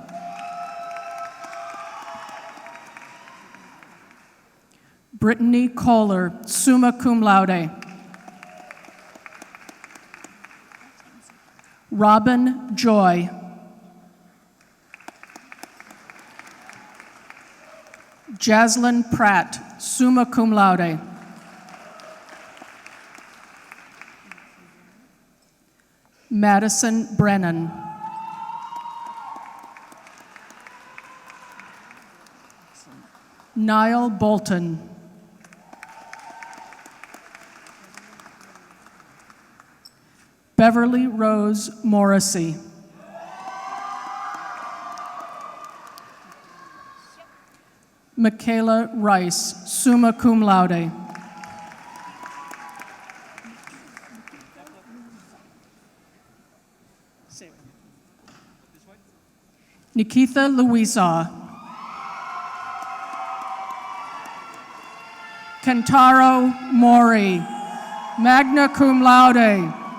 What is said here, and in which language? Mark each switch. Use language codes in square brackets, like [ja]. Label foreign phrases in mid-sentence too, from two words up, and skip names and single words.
[en] Brittany Kohler, [la] summa cum laude. [en] Robin Joy. Jaslyn Pratt, [la] summa cum laude. [en] Madison Brennan. Niall Bolton. Beverly Rose Morrissey. Michaela Rice, [la] summa cum laude. Nikitha Louisa. [en] Kentaro Mori, [la] magna cum laude.